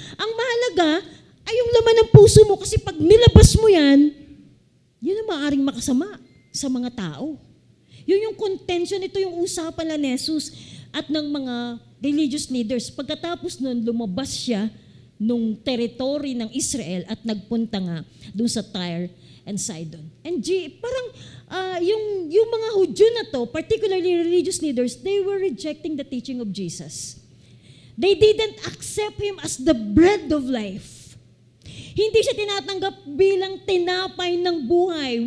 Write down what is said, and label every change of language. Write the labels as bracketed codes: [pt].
[tl] Ang mahalaga ay yung laman ng puso mo kasi pag nilabas mo yan, yun ang maaaring makasama sa mga tao. Yun yung contention, ito yung usapan lang ni Jesus at ng mga religious leaders. Pagkatapos nun, lumabas siya nung territory ng Israel at nagpunta nga dun sa Tyre and Sidon. [en] And [tl] parang yung mga Hudyo na to, [en] particularly religious leaders, they were rejecting the teaching of Jesus. They didn't accept Him as the bread of life. [tl] Hindi siya tinatanggap bilang tinapay ng buhay.